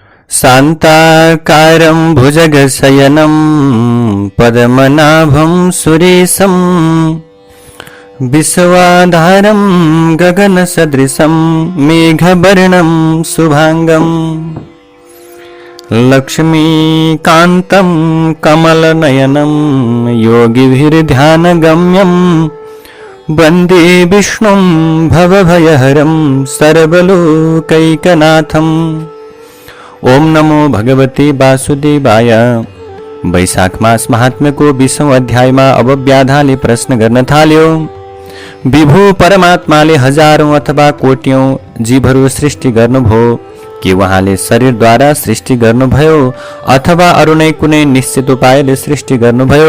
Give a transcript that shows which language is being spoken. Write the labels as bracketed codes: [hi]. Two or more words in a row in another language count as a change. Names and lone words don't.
[sa] शान्ताकारं भुजगशयनं पद्मनाभं सुरेशं विश्वाधारं गगनसदृशं मेघवर्णं शुभांगं लक्ष्मीकान्तं कमलनयनं योगिभिर्ध्यानगम्यं वन्दे विष्णुं भवभयहरं सर्वलोकैकनाथम्। ओम नमो भगवते वासुदेवाय। [ne] वैशाख मास महात्म्य को 20औं अध्यायमा अब व्याधाले प्रश्न गर्न थाल्यो। विभु परमात्माले हजारौं अथवा कोट्यौं जीवहरू सृष्टि गर्नुभयो कि उहाँले शरीरद्वारा सृष्टि गर्नुभयो अथवा अरु नै कुनै निश्चित उपायले सृष्टि गर्नुभयो?